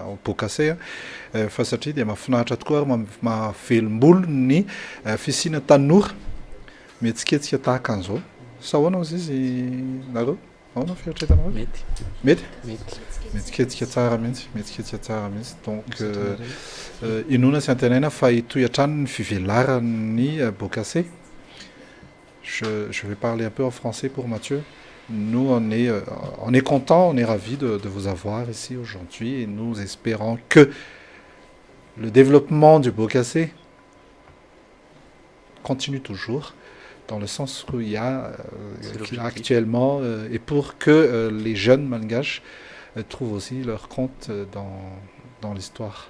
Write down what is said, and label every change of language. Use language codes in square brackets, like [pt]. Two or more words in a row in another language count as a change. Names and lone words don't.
[mg] bokase fa satria dia mahafinaritra tokoa ary mahavelombolo ny fisiana tanora mihetsiketsika tahaka an'izao sa ahoana ozy izy nareo ahoana fieritretanareo mety mihetsiketsika tsara mihitsy donc inona sy antenaina fa hitoy hatrany ny fivelaran'ny bokase [fr] je vais parler un peu en français pour Mathieu. Nous, on est content, on est ravis de vous avoir ici aujourd'hui et nous espérons que le développement du Bokase continue toujours dans le sens où il y a actuellement et pour que les jeunes malgaches trouvent aussi leur compte dans l'histoire.